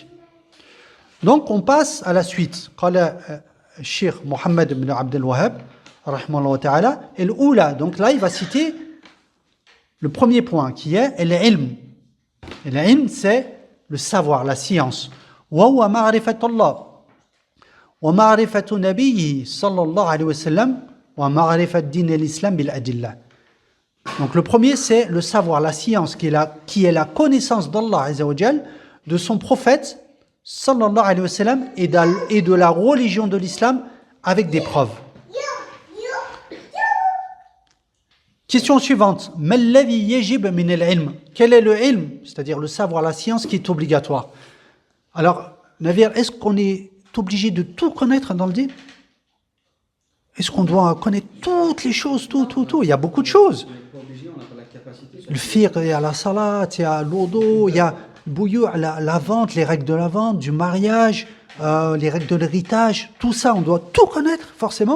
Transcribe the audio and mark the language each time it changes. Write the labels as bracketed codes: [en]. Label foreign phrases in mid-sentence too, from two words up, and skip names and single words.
[fr] Donc, on passe à la suite. [ar] Qala Cheikh Mohammed ibn Abdel Wahhab, رحمه الله تعالى, et l'oula. [fr] Donc là, il va citer le premier point qui est l'ilm. Et l'ilm, c'est le savoir, la science. [ar] وهو معرفة الله ومعرفة نبيه صلى الله عليه وسلم ومعرفة دين الإسلام بالأدلة. [fr] Donc le premier, c'est le savoir, la science, qui est la connaissance d'Allah [ar] عز وجل, [fr] de son prophète [ar] صلى الله عليه وسلم, [fr] et de la religion de l'islam avec des preuves. Question suivante. [ar] ما الذي يجب من العلم. [fr] Quel est le ilm? C'est-à-dire le savoir, la science qui est obligatoire. Alors, Navir, est-ce qu'on est obligé de tout connaître dans le din? Est-ce qu'on doit connaître toutes les choses, tout? Il y a beaucoup de choses. Le fiqh, il y a la salat, il y a l'odo, il y a bouillou, la vente, les règles de la vente, du mariage, les règles de l'héritage, tout ça, on doit tout connaître, forcément.